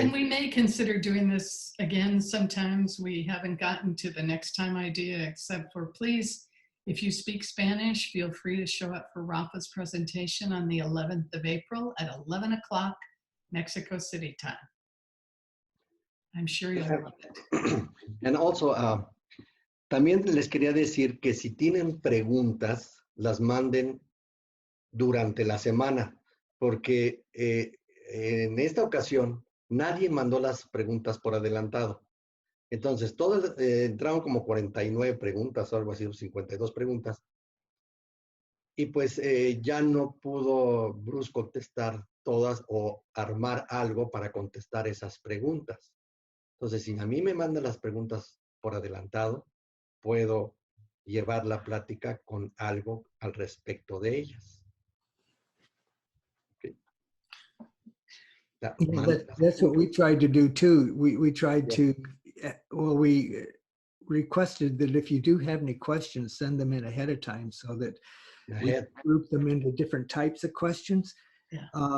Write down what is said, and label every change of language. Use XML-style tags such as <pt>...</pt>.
<en>And we may consider doing this again sometimes. We haven't gotten to the next time idea, except for please, if you speak Spanish, feel free to show up for Rafa's presentation on the 11th of April at 11 o'clock Mexico City time. I'm sure you'll love it. And also,</en> <es>también les quería decir que si tienen preguntas, las manden durante la semana, porque en esta ocasión nadie mandó las preguntas por adelantado. Entonces, todas entraron como 49 preguntas o algo así, 52 preguntas. Y pues ya no pudo Bruce contestar todas o armar algo para contestar esas preguntas. Entonces, si a mí me mandan las preguntas por adelantado, puedo llevar la plática con algo al respecto de ellas.</es> <en>Okay. That's what we tried to do too. We tried to, well, we requested that if you do have any questions, send them in ahead of time so that we group them into different types of questions. Yeah.</en>